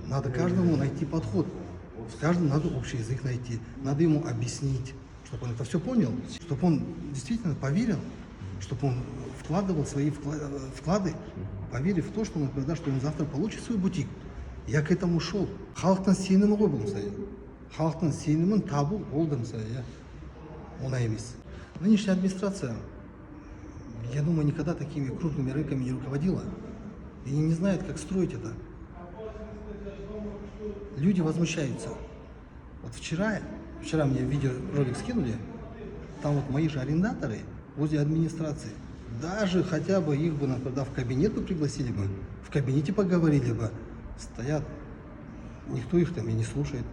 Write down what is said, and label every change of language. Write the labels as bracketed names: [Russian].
[Russian] Надо каждому найти подход. С каждым надо общий язык найти. Надо ему объяснить, чтобы он это все понял, чтобы он действительно поверил, чтобы он вкладывал свои вклады, поверив в то, что он завтра получит свой бутик. Я к этому шел. [Kazakh] Халықтың сенімі ғой бұл мысалы. Халықтың сенімін табу ол да мысалы оңай емес. [Russian] Нынешняя администрация, я думаю, никогда такими крупными рынками не руководила. И не знает, как строить это. Люди возмущаются. Вот вчера мне видеоролик скинули, там вот мои же арендаторы возле администрации, даже хотя бы их бы, например, в кабинет бы пригласили бы, в кабинете поговорили бы, стоят, никто их там и не слушает.